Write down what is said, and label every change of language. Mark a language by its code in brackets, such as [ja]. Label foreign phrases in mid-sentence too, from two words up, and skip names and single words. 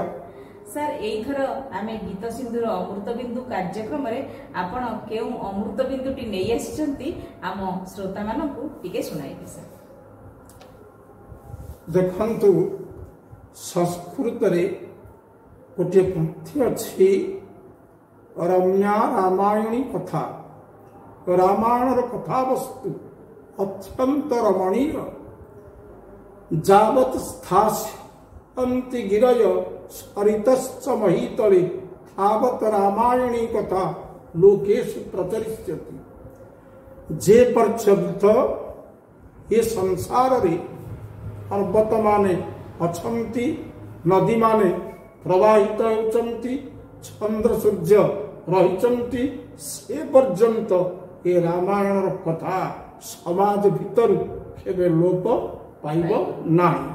[or] ସାର ଏଥର ଆମେ ଗୀତ ସିନ୍ଧୁର ଅମୃତ ବିନ୍ଦୁ କାର୍ଯ୍ୟକ୍ରମ ରେ ଆପଣ କେଉଁ ଅମୃତ ବିନ୍ଦୁଟି ନେଇ ଆସିଛନ୍ତି ଆମ ଶ୍ରୋତା ମାନଙ୍କୁ ଟିକେ ଶୁଣାଇବେ। सर ଦେଖନ୍ତୁ ସଂସ୍କୃତ ରେ ଗୋଟେ ପଙ୍କ୍ତି ଅଛି [sa] रम्या रामायणी कथा [or] ରାମାୟଣ କଥା ବସ୍ତୁ ଅତ୍ୟନ୍ତ ରମଣୀୟ [sa] जावत स्थास्यन्ति गिरय सरितश्च महीतले तावत रामायणी कथा लोकेषु प्रचरिष्यति। [or] ଯେ ପର୍ଯ୍ୟନ୍ତ ଏ ସଂସାର ରେ ପର୍ବତ ମାନେ ଅଛନ୍ତି ନଦୀ ମାନେ ପ୍ରବାହିତ ହେଉଛନ୍ତି ଚନ୍ଦ୍ର ସୂର୍ଯ୍ୟ ରହିଛନ୍ତି ସେ ପର୍ଯ୍ୟନ୍ତ ଏ ରାମାୟଣ କଥା ସମାଜ ଭିତରେ କେବେ ଲୋପ ପାଇବ ନାହିଁ।